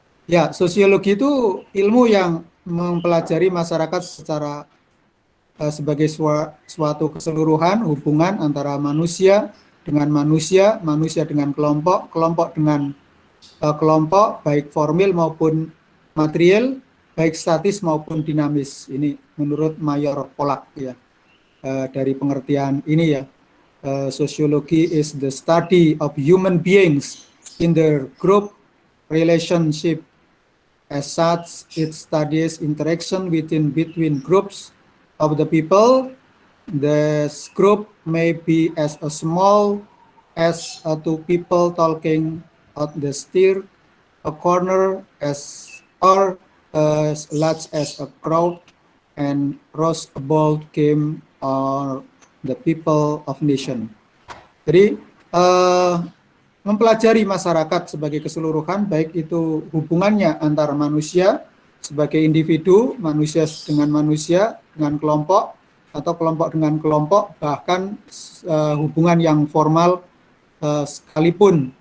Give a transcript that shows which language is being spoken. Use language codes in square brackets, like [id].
[id] Ya, sosiologi itu ilmu yang mempelajari masyarakat secara sebagai suatu keseluruhan hubungan antara manusia dengan manusia, manusia dengan kelompok, kelompok dengan kelompok, baik formil maupun material, baik statis maupun dinamis. Ini menurut Mayor Polak ya. Dari pengertian ini ya, [en] sociology is the study of human beings in their group relationship. As such, it studies interaction between groups of the people. This group may be as a small as two people talking at the street, a corner, or as large as a crowd, and rose a bold game or the people of nation. [id] Jadi mempelajari masyarakat sebagai keseluruhan, baik itu hubungannya antar manusia sebagai individu, manusia dengan kelompok, atau kelompok dengan kelompok, bahkan hubungan yang formal sekalipun.